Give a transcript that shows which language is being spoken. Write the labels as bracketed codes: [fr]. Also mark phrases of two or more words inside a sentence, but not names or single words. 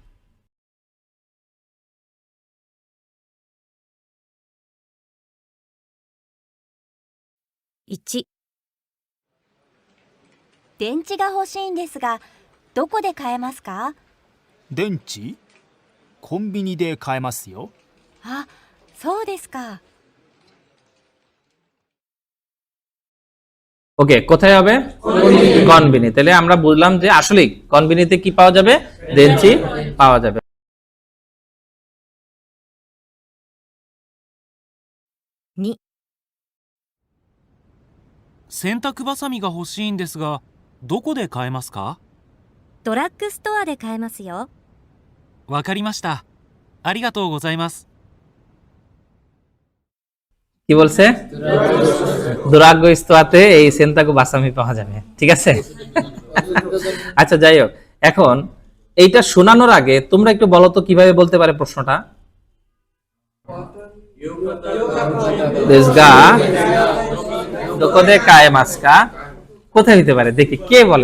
[ja] 1、電池が欲しいんですが、どこで買えますか？電池コンビニで買えますよ。あ、そうですか。 [bn] ওকে, কোথায় হবে? কনবিনি। তাহলে আমরা বুঝলাম যে আসলে কনবিনিতে কি পাওয়া যাবে? দেনচি পাওয়া যাবে। [ja] 2、洗濯バサミが欲しいんですが、どこで買えますか？ドラッグストアで買えますよ。わかりました。ありがとうございます。 [bn] কি বলছে? [ja] ドラッグストアで [bn] এই [ja] 洗濯バサミ [bn] পাওয়া যাবে। ঠিক আছে, আচ্ছা যাই হোক, এখন এইটা শোনানোর আগে তোমরা একটু বলো তো কিভাবে বলতে পারে প্রশ্নটা। [ja] ですが どこで 買えますか, [bn] কোথায় হইতে পারে দেখি, কে বলে?